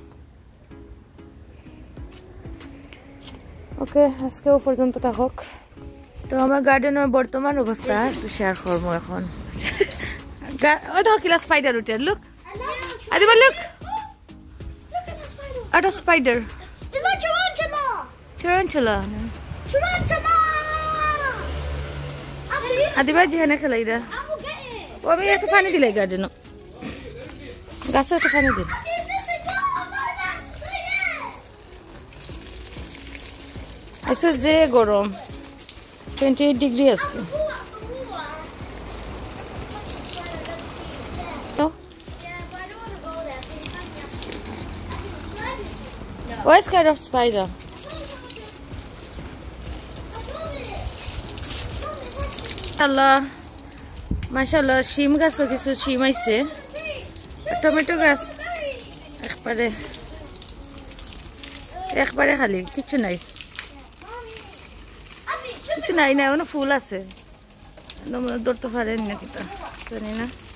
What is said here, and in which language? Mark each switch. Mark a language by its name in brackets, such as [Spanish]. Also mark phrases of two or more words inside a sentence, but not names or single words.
[Sylheti] ওকে আজকেও পর্যন্ত থাকক তো আমার গার্ডেনের বর্তমান অবস্থা একটু শেয়ার করবো এখন ও দেখো কিলা স্পাইডার উঠে লুক আদিবা লুক একটা স্পাইডার Tarantula. Tarantula. Adiba jihane khelai da. O ami ekta pani dilai garden. Gaso ekta pani dil. Aso je gorom. 28 degree aske. To? [English] What kind of spider? [Arabic] الله ما شاء الله [Sylheti] শিম গাছও কিছু শিম আইছে টমেটো গাছ একবারে খালি কিছু নাই না কোনো ফুল আছে ধরতে পারেন না কিতা জানি না